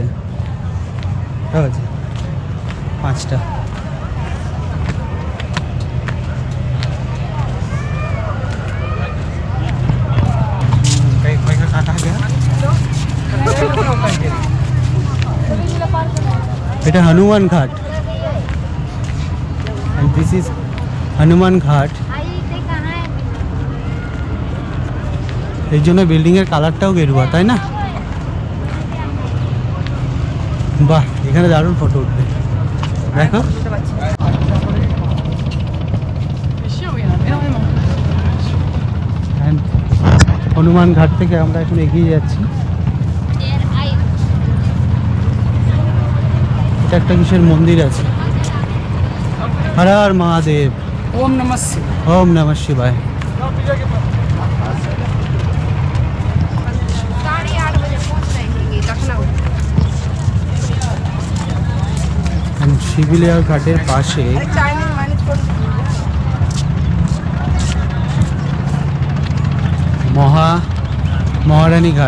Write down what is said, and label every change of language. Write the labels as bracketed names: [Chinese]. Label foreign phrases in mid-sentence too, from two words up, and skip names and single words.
[Bangla] ঠিক আছে, 5টা। এটা হনুমান ঘাট, [English] and this is হনুমান ঘাট। [Bangla] এই জন্য বিল্ডিং এর কালারটাও গেরুয়া, তাই না? বাহ, এখানে দারুণ ফটো উঠবে, দেখো। হনুমান ঘাট থেকে আমরা এখন এগিয়ে যাচ্ছি। এটা একটা কিসের মন্দির আছে, হর হর মহাদেব, [Sanskrit] ओम नमः शिवाय। ওম নমঃ শিবায়। [Bangla] শিবিলিয়া ঘাটের পাশে মহারানী ঘাট।